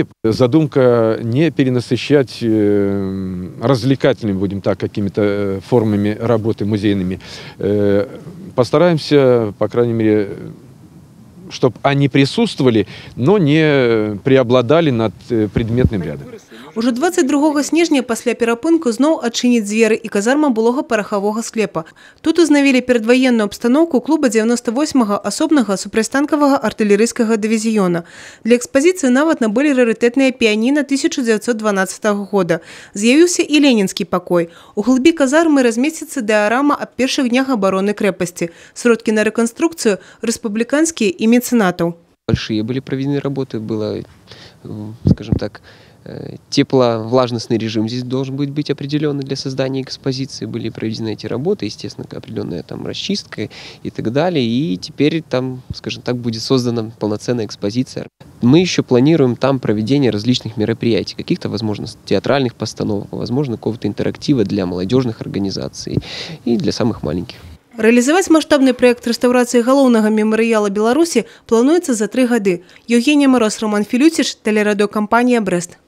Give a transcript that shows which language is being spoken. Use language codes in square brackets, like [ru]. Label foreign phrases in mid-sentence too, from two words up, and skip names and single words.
[ru] Задумка не перенасыщать развлекательными, будем так, какими-то формами работы музейными. Постараемся, по крайней мере, чтобы они присутствовали, но не преобладали над предметным рядом. [be] Уже 22 снежня пасля перапынку зноў адчыніць дзверы і казарма былога парахавога склепа. Тут узнавілі перадваенную абстаноўку клуба 98-га асобнага супрацьтанкавага артылерыйскага дывізіёна. Для экспазіцыі нават набылі рарытэтныя піяніна 1912 года. З'явіўся і ленінскі пакой. У глыбі казармы размесціцца дыарама аб першых днях абароны крэпасці. Сродкі на рэканструкцыю рэспубліканскія і мецэнатаў. [ru] Большие были проведены работы, было, скажем так, тепловлажностный режим здесь должен быть определенный для создания экспозиции. Были проведены эти работы, естественно, определенная там расчистка и так далее. И теперь там, скажем так, будет создана полноценная экспозиция. Мы еще планируем там проведение различных мероприятий, каких-то, возможно, театральных постановок, возможно, какого-то интерактива для молодежных организаций и для самых маленьких. [be] Рэалізаваць маштабны праект рэстаўрацыі галоўнага мемарыяла Беларусі плануецца за 3 гады. [ru] Евгения Мороз, Роман Филютич, телерадиокомпания «Брест».